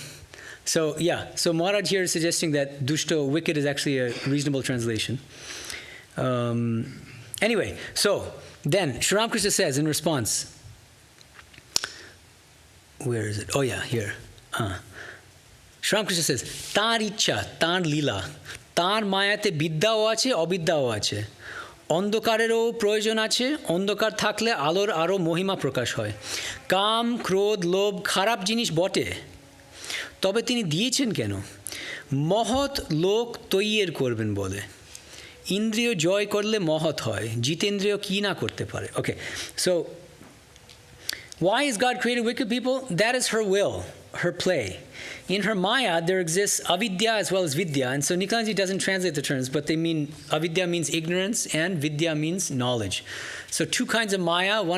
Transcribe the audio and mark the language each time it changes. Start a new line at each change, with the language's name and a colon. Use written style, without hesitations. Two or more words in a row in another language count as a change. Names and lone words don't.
English: So Maharaj here is suggesting that dushto, wicked, is actually a reasonable translation. Anyway, so then Sri Ramakrishna says in response, where is it? Oh yeah, here. Sri Ramakrishna says,
Bangla: তার ইচ্ছা, তার লীলা, তার মায়াতে বিদ্যাও আছে, অবিদ্যাও আছে. অন্ধকারেরও প্রয়োজন আছে, অন্ধকার থাকলে আলোর আরও মহিমা প্রকাশ হয়। কাম, ক্রোধ, লোভ খারাপ জিনিস বটে, তবে তিনি দিয়েছেন কেন? মহৎ লোক তৈয়ের করবেন বলে, ইন্দ্রিয় জয় করলে মহৎ হয়, জিতেন্দ্রিয় কি না করতে পারে।
English: Okay, so why has God created wicked people? That is her will, her play. In her Maya, there exists avidya as well as vidya. And so Nikalanji doesn't translate the terms, but they mean, avidya means ignorance and vidya means knowledge. So two kinds of Maya.